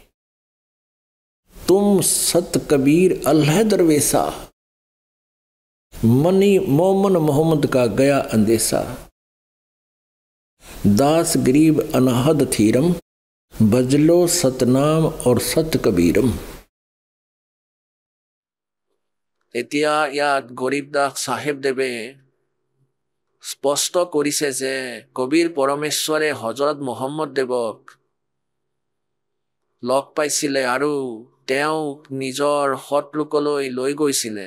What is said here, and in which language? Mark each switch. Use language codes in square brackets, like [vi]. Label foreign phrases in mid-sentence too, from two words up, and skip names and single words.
[hi] तुम सत कबीर अल्लाह दरवेसा, मनी मोमन मोहम्मद का गया अंदेशा। दास गरीब अनाहद थीरम, बजलो सतनाम और सत कबीरम। [as] এতিয়া ইয়াত গৰীবদাস চাহেবদেৱে স্পষ্ট কৰিছে যে কবিৰ পৰমেশ্বৰে হজৰত মহম্মদ দেৱক লগ পাইছিলে আৰু তেওঁক নিজৰ সৎলোকলৈ লৈ গৈছিলে।